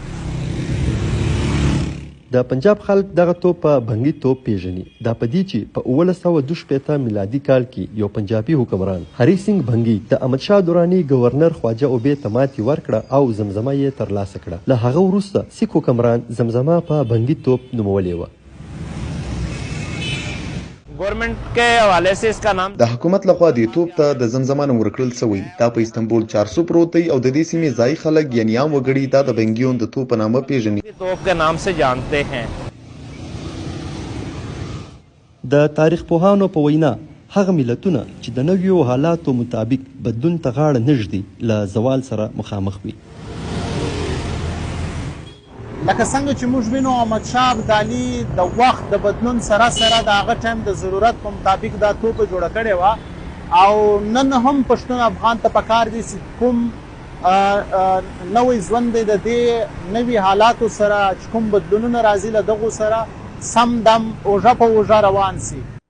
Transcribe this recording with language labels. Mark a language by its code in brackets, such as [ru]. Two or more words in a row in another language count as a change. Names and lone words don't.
[ps] د پنجاب خلک دغه توپ په بنګي توپ پیژني. دا په دې چې په 1962 میلادي کال کې یو پنجابي حکمران هری سنگ بنګي د احمدشاه دراني گورنر خواجه اوبې ته ماتې ورکړه او زمزمه یې ترلاسه کړه. له هغه وروسته سیک حکمران زمزمه په بنګي توپ نومولې وه. [ur] گورنمنٹ کے حوالے سے اس کا نام [ps] د حکومت لخوا دې توپ ته د زمزمه نوم ورکړل سوی. دا په استنبول 400 پروت دی او د دې سیمې ځایي خلک یعنې عام وګړي دا د بنګیون د توپ په نامه پیژني. [ur] توپ کے نام سے جانتے ہیں. [ps] د تاریخ پوهانو په وینا هغه ملتونه چې د نویو حالاتو مطابق بدلون ته غاړه نږدي له زوال سره مخامخ وي. لکه څنګه چې موږ وینو احمدشاه ابدالي د وخت د بدلون سره سره د هغه ټایم د ضرورت په مطابق دا توپه جوړه کړې وه او نن هم پښتون افغان ته پکار دی چې کوم نوی ژوند دی د دې نوي حالاتو سره چې کوم بدلونونه راځي له دغو سره سم دم اوږه په اوږه روان سي.